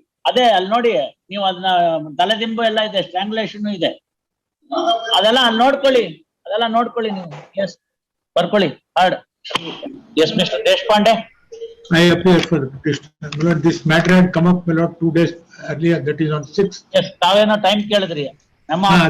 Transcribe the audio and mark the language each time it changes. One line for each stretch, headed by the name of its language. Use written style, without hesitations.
Kannada: ಅದೇ ಅಲ್ಲಿ ನೋಡಿ ನೀವು, ಅದನ್ನ ತಲೆದಿಂಬು ಎಲ್ಲ ಇದೆ, ಸ್ಟ್ರಾಂಗ್ಯುಲೇಷನ್ ಇದೆ, ಅದೆಲ್ಲ ನೋಡ್ಕೊಳ್ಳಿ ನೀವು. ಎಸ್, ಬರ್ಕೊಳ್ಳಿ hard. Yes mister Deshpande.
English: I appear for the petition. My lord, this matter had come up, my lord, 2 days earlier, that is on 6th.
Kannada: Yes, ತಾವೇನೋ time ಕೇಳಿದ್ರಿ ನಮ್ಮ